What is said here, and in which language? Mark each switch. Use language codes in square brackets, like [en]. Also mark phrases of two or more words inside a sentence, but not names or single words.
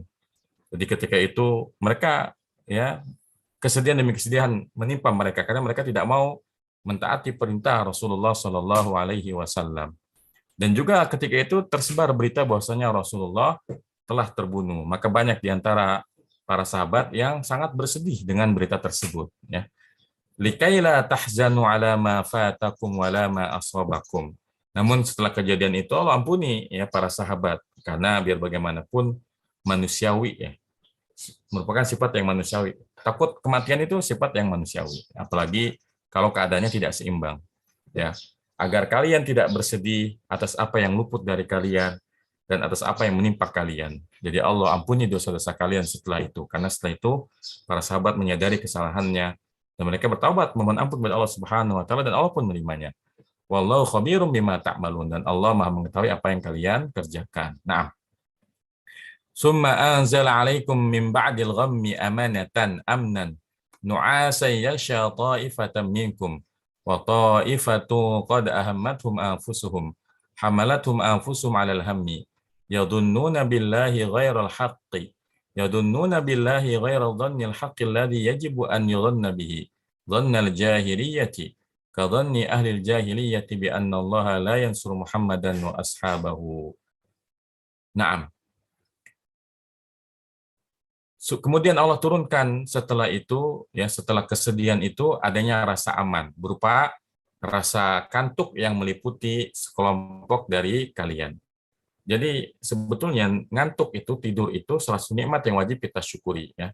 [id] Jadi ketika itu mereka ya kesedihan demi kesedihan menimpa mereka karena mereka tidak mau mentaati perintah Rasulullah SAW. Dan juga ketika itu tersebar berita bahwasanya Rasulullah telah terbunuh. Maka banyak di antara para sahabat yang sangat bersedih dengan berita tersebut ya. [ar] لكيلا تحزنوا على ما فاتكم ولا ما أصابكم. [id] Namun setelah kejadian itu Allah ampuni ya para sahabat karena biar bagaimanapun manusiawi ya. Merupakan sifat yang manusiawi. Takut kematian itu sifat yang manusiawi, apalagi kalau keadaannya tidak seimbang. Ya, agar kalian tidak bersedih atas apa yang luput dari kalian dan atas apa yang menimpa kalian. Jadi Allah ampuni dosa-dosa kalian setelah itu. Karena setelah itu para sahabat menyadari kesalahannya dan mereka bertaubat memohon ampun kepada Allah [ar] سبحانه وتعالى [id] dan Allah pun menerimanya. [ar] والله خبير بما تعملون, [id] dan Allah Maha mengetahui apa yang kalian kerjakan. Nah, [ar] ثم أنزل عليكم من بعد الغم أمنة أمنا نعاسا يغشى طائفة منكم وطائفة قد أهمتهم أنفسهم حملتهم أنفسهم على الهم يظنون بالله غير الحق يظنون بالله غير الظن الحق الذي يجب أن يظن به ظن الجاهلية كظن أهل الجاهلية بأن الله لا ينصر محمدا وأصحابه. Naam. [id] Kemudian Allah turunkan setelah itu, ya, setelah kesedihan itu adanya rasa aman berupa rasa kantuk yang meliputi sekelompok dari kalian. Jadi sebetulnya ngantuk itu, tidur itu salah satu nikmat yang wajib kita syukuri, ya.